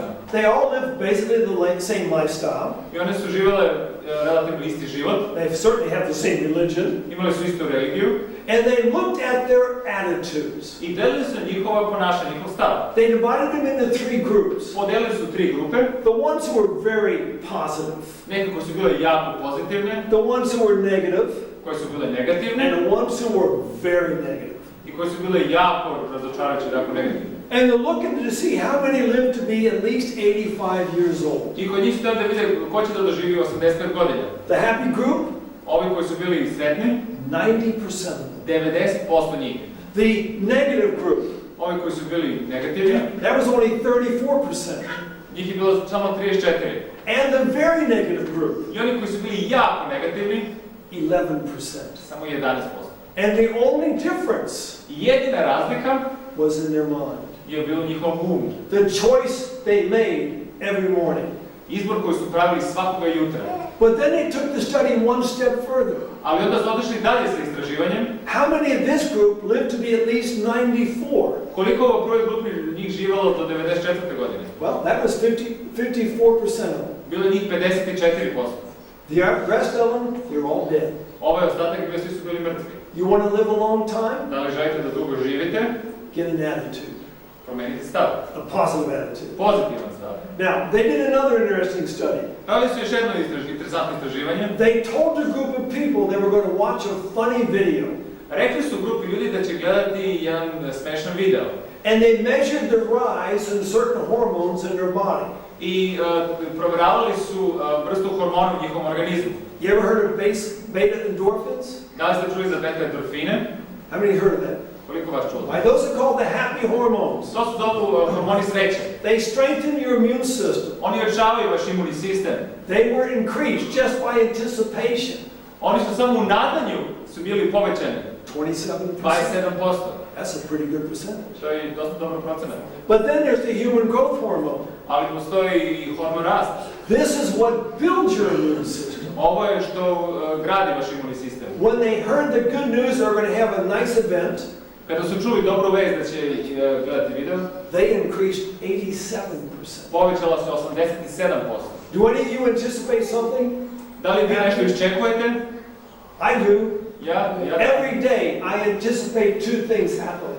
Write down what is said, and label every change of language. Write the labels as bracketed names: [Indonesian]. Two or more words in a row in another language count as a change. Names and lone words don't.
[English] They all lived basically the same lifestyle. [Serbian] I one su živele relativno isti život. [English] They certainly have the same religion. [Serbian] Imali su istu religiju. [English] And they looked at their attitudes. [Serbian] I delili su njihovo ponašanje, njihov stav. [English] They divided them into 3 groups. [Serbian] Podelili su 3 grupe. [English] The ones who were very positive. [Serbian] Neke koje su bile jako pozitivne. [English] The ones who were negative. [Serbian] Koje su bile negativne. [English] And the ones who were very negative. [Serbian] I koje su bile jako razočarajuće, jako negativne. [English] And they're looking to see how many live to be at least 85 years old. [Serbian] I kod njih su da vide ko će da doživi 85 godina. [English] The happy group? [Serbian] Ovi koji su bili sretni? [English] 90% of them. [Serbian] 90% njih. [English] The negative group? [Serbian] Ovi koji su bili negativni? [English] That was only 34%. [Serbian] Njih je bilo samo 34%. [English] And the very negative group? [Serbian] I oni koji su bili jako negativni? [English] 11%. [Serbian] Samo 11%. [English] And the only difference? [Serbian] Jedina razlika [English] was in their mind. [Serbian] Je bilo njihovom umu. [English] The choice they made every morning. [Serbian] Izbor koji su pravili svakoga jutra. [English] But then they took the study one step further. [Serbian] Ali onda su otišli dalje sa istraživanjem. [English] How many of this group lived to be at least 94? [Serbian] Koliko ovo broj grupi njih živelo do 94. godine? [English] Well, that was 54% of them. [Serbian] Bilo njih 54%. [English] The rest of them, they're all dead. [Serbian] Ovaj ostatak gdje svi su bili mrtvi. [English] You want to live a long time? [Serbian] Da li želite da dugo živite? [English] Get an attitude. [Serbian] Promenite stav. [English] A positive attitude. [Serbian] Pozitivan stav. [English] Now, they did another interesting study. [Serbian] Pravili su još jedno interesantno istraživanje. [English] They told a group of people they were going to watch a funny video. [Serbian] Rekli su grupi ljudi da će gledati jedan smešan video. [English] And they measured the rise in certain hormones in their body. [Serbian] I provjeravali su vrstu hormona u njihovom organizmu. [English] You ever heard of beta endorphins? [Serbian] Da li ste čuli za beta endorfine? [English] How many heard of that? [Serbian] Koliko vas čulo? [English] Why, those are called the happy hormones. [Serbian] To su zovu hormoni sreće. [English] They strengthen your immune system. [Serbian] Oni ojačavaju vaš imunni sistem. [English] They were increased just by anticipation. [Serbian] Oni su samo u nadanju su bili povećani. [English] 27%. [Serbian] 27%. [English] That's a pretty good percentage. [Serbian] To je dosta dobar procenat. [English] But then there's the human growth hormone. [Serbian] Ali postoji i hormon rasta. [English] This is what builds your immune system. [Serbian] Ovo je što gradi vaš imunni sistem. [English] When they heard the good news they're going to have a nice event, [Serbian] kada su čuli dobru vest da će gledati video, [English] they increased 87%. [Serbian] Povećala se 87%. [English] Do any of you anticipate something? [Serbian] Da li vi nešto iščekujete? [English] I do. [Serbian] Ja. [English] Every day I anticipate 2 things happening.